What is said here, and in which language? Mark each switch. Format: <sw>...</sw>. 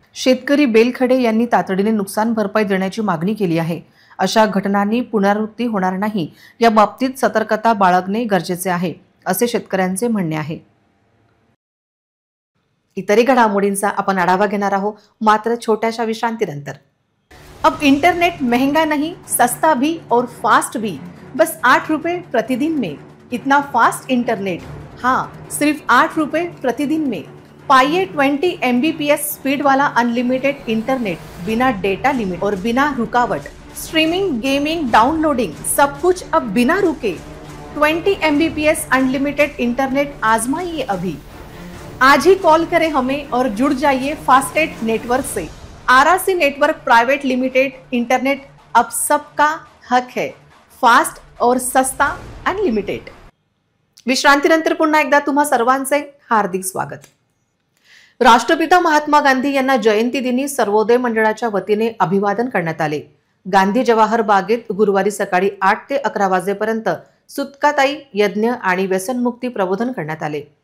<mr>शेतकरी बेलखेडे यांनी तातडीने नुकसान भरपाई देण्याची मागणी केली आहे. अशा घटनांनी पुनरावृत्ती होणार नाही या बाबतीत सतर्कता बाळगणे गरजेचे आहे असे शेतकऱ्यांचे म्हणणे आहे. इतरही घडामोडींचा आपण आढावा घेणार आहोत मात्र छोट्याशा विश्रांतीनंतर.</mr> <hi>अब इंटरनेट महंगा नहीं, सस्ता भी और फास्ट भी, बस 8 रुपए प्रतिदिन में. इतना फास्ट इंटरनेट, हाँ सिर्फ 8 रुपए प्रतिदिन में. पाइए 20 MBPS स्पीड वाला अनलिमिटेड इंटरनेट, बिना डेटा लिमिट और बिना रुकावट. स्ट्रीमिंग, गेमिंग, डाउनलोडिंग सब कुछ अब बिना रुके. 20 MBPS अनलिमिटेड इंटरनेट आजमाइए अभी. आज ही कॉल करें हमें और जुड़ जाइए फास्टेट नेटवर्क से. RRC network private limited. Internet अब सबका हक है, फास्ट और सस्ता अनलिमिटेड.</hi> <mr>विश्रांतीनंतर पुन्हा एकदा तुम्हा सर्वांचे हार्दिक स्वागत. राष्ट्रपिता महात्मा गांधी यांना जयंती दिनी सर्वोदय मंडळाच्या वतीने अभिवादन करण्यात आले. गांधी जवाहर बागेत गुरुवारी सकाळी 8 ते 11 वाजेपर्यंत सुतकाताई यज्ञ आणि व्यसनमुक्ती प्रबोधन करण्यात आले.</mr>